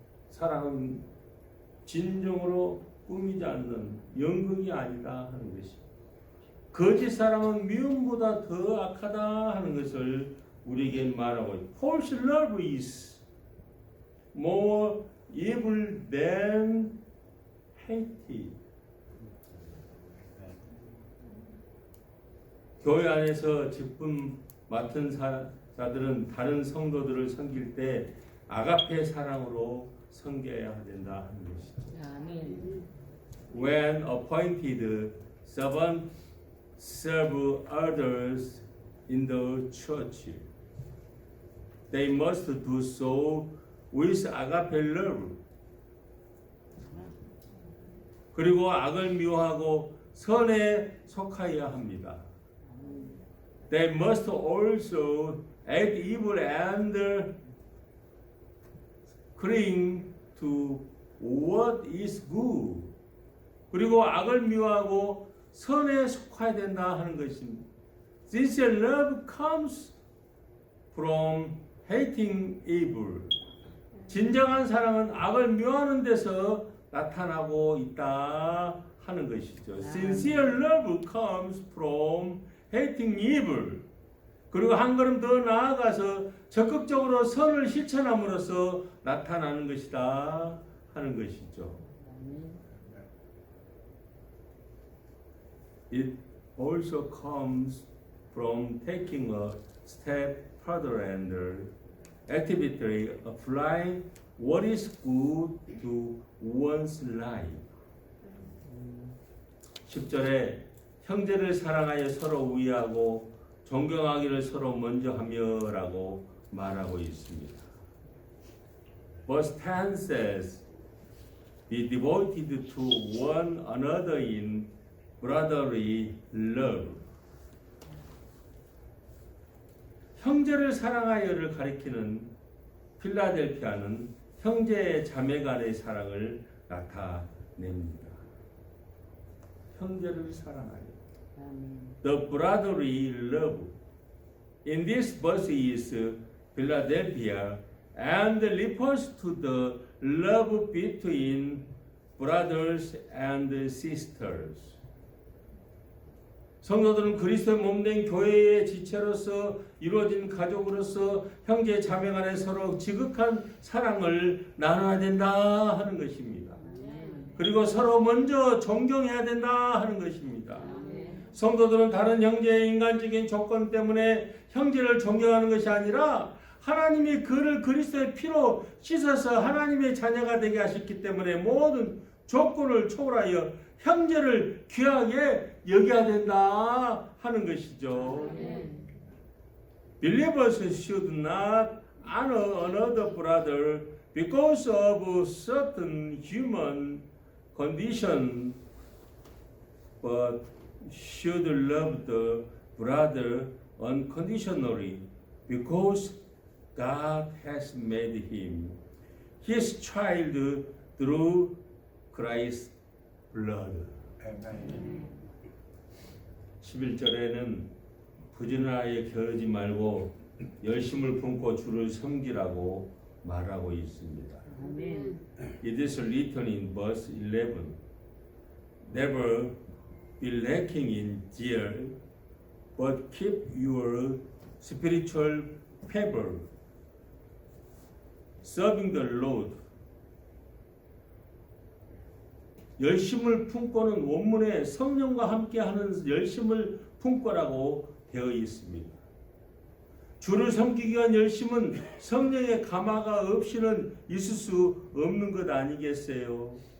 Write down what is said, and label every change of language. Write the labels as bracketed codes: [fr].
[ko] 사랑은 진정으로 꾸미지 않는 연극이 아니다 하는 것입니다. 거짓 사랑은 미움보다 더 악하다 하는 것을 우리에게 말하고 있습니다. [en] False love is more evil than hate. [ko] 교회 안에서 직분 맡은 자들은 다른 성도들을 섬길 때 아가페 사랑으로 섬겨야 된다 하는 것이죠. 아멘. [en] When appointed servants serve others in the church, they must do so with agape love. [ko] 그리고 악을 미워하고 선에 속하여야 합니다. [en] They must also hate evil and cling to what is good. [ko] 그리고 악을 미워하고 선에 속해야 된다 하는 것입니다. [en] Sincere love comes from hating evil. [ko] 진정한 사랑은 악을 미워하는 데서 나타나고 있다 하는 것이죠. [en] Sincere love comes from hating evil. [ko] 그리고 한 걸음 더 나아가서 적극적으로 선을 실천함으로써 나타나는 것이다 하는 것이죠. [en] It also comes from taking a step further and actively applying what is good to one's life. [ko] 10절에 형제를 사랑하여 서로 우애하고 존경하기를 서로 먼저 하며라고 말하고 있습니다. [en] Verse 10 says, Be devoted to one another in brotherly love. [ko] 형제를 사랑하여를 가리키는 필라델피아는 형제 자매 간의 사랑을 나타냅니다. 형제를 사랑하여. [en] The brotherly love in this verse is Philadelphia and refers to the love between brothers and sisters. [ko] 성도들은 그리스도의 몸된 교회의 지체로서 이루어진 가족으로서 형제 자매 간에 서로 지극한 사랑을 나눠야 된다 하는 것입니다. 그리고 서로 먼저 존경해야 된다 하는 것입니다. 성도들은 다른 형제의 인간적인 조건 때문에 형제를 존경하는 것이 아니라 하나님이 그를 그리스도의 피로 씻어서 하나님의 자녀가 되게 하셨기 때문에 모든 조건을 초월하여 형제를 귀하게 여겨야 된다 하는 것이죠. [en] Believers should not honor another brother because of certain human condition, but should love the brother unconditionally because God has made him his child through Christ's blood. [ko] 11절에는 부지런하여 게으르지 말고 열심을 품고 주를 섬기라고 말하고 있습니다. [en] It is written in verse 11. Never be lacking in zeal, but keep your spiritual fervor, serving the Lord. [ko] 열심을 품고는 원문에 성령과 함께하는 열심을 품고라고 되어 있습니다. 주를 섬기기 위한 열심은 성령의 감화가 없이는 있을 수 없는 것 아니겠어요?